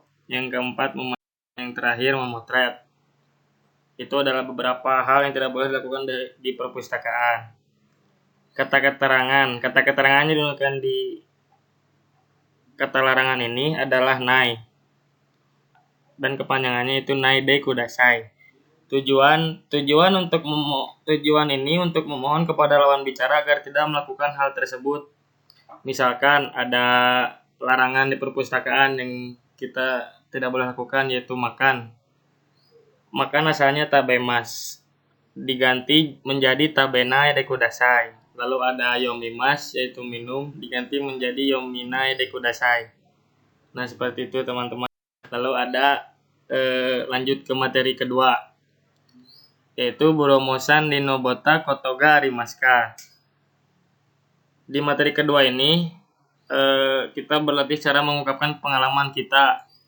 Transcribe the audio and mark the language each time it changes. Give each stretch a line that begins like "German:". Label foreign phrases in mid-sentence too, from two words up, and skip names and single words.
Indonesian: Yang keempat, yang terakhir, memotret. Itu adalah beberapa hal yang tidak boleh dilakukan di perpustakaan. Kata keterangannya digunakan di kata larangan ini adalah nai. Dan kepanjangannya itu
Japanese: ないでください.
Indonesian: Tujuan ini untuk memohon kepada lawan bicara agar tidak melakukan hal tersebut. Misalkan ada larangan di perpustakaan yang kita tidak boleh lakukan, yaitu makan. Makan asalnya tabemas, diganti menjadi
Japanese: 食べないでください.
Indonesian: Lalu ada yomimas, yaitu minum, diganti menjadi
Japanese: 読まないでください.
Indonesian: Nah, seperti itu teman-teman. Lalu ada lanjut ke materi kedua, yaitu
Japanese: ブロモ山に登ったことがありますか?
Indonesian: Di materi kedua ini kita berlatih cara mengungkapkan pengalaman kita.